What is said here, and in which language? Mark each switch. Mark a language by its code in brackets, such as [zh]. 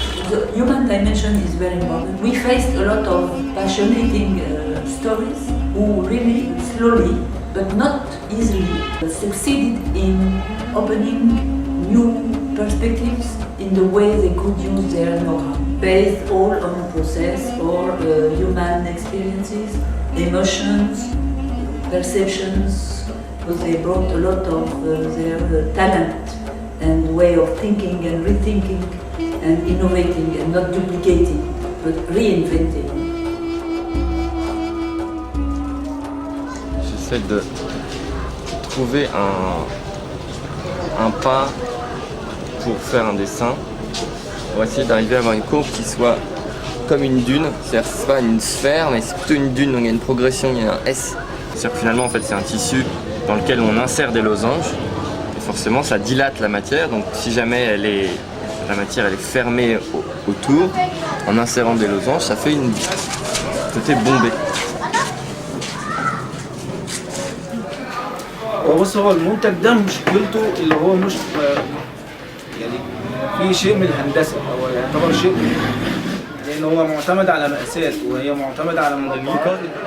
[en] The human dimension is very important. We faced a lot of passionating stories who really slowly, but not easily, succeeded in opening new perspectives in the way they could use their know-how, based all on process or human experiences, emotions, perceptions, because they brought a lot of their talent and way of thinking and rethinking and innovating and not duplicating, but reinventing. [fr] J'essaie de trouver un pas pour faire un dessin, pour essayer d'arriver à avoir une courbe qui soit comme une dune, c'est-à-dire que c'est pas une sphère mais c'est plutôt une dune, donc il y a une progression, il y a un S. C'est-à-dire que finalement en fait c'est un tissu dans lequel on insère des losanges et forcément ça dilate la matière, donc si jamais la matière elle est fermée autour, en insérant des losanges, ça fait une côté bombé. [ar] بص هو المنتج ده مشكلته اللي هو مش يعني في شيء من الهندسه هو يعتبر شيء لان هو معتمد على مقاسات وهي معتمده على مربعات